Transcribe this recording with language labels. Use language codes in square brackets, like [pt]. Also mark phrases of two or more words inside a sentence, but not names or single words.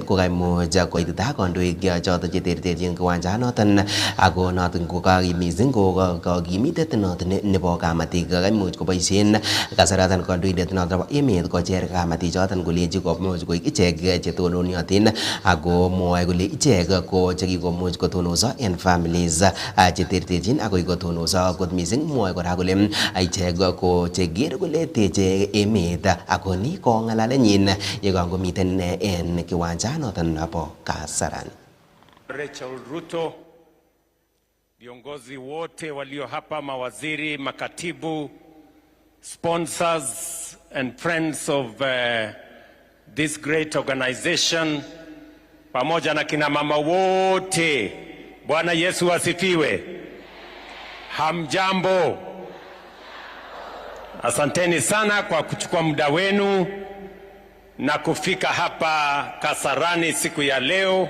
[kln] ko kaimuch koitita kandoik choton cheterterchin kiwanjanoton ako noton ko mising ko kakimitet noton nebo kamatik kaimuch koboisien kasaratan kandoindet noton nebo emet kocher kamatik choton kolenji komuch koik ichek chetononiotin ako mwoe kole ichek ko chekikomuch kotonoso en families cheterterchin akoi kotonoso kot mising. Mwoe kora kole ichek ko cheker kole teche emet ako ni ko ng'alalenyin yekangomiten en kiwanjanoton nebo Kasarani. [sw] Rachel Ruto, viongozi wote walio hapa, mawaziri, makatibu, [en] sponsors and friends of this great organization, [sw] pamoja na kina mama wote, Bwana Yesu asifiwe. Hamjambo. Asanteni sana kwa kuchukua muda wenu na kufika hapa Kasarani siku ya leo.